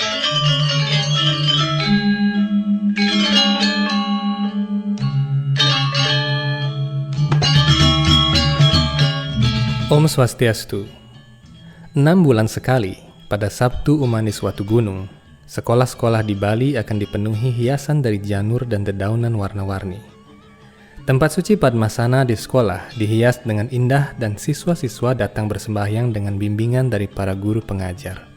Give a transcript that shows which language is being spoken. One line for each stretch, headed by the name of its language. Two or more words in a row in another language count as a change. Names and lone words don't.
Balinese: Om Swastiastu.
Indonesian: 6 bulan sekali, pada Sabtu Umanis Watu Gunung, sekolah-sekolah di Bali akan dipenuhi hiasan dari janur dan dedaunan warna-warni. Tempat suci Padmasana di sekolah dihias dengan indah dan siswa-siswa datang bersembahyang dengan bimbingan dari para guru pengajar.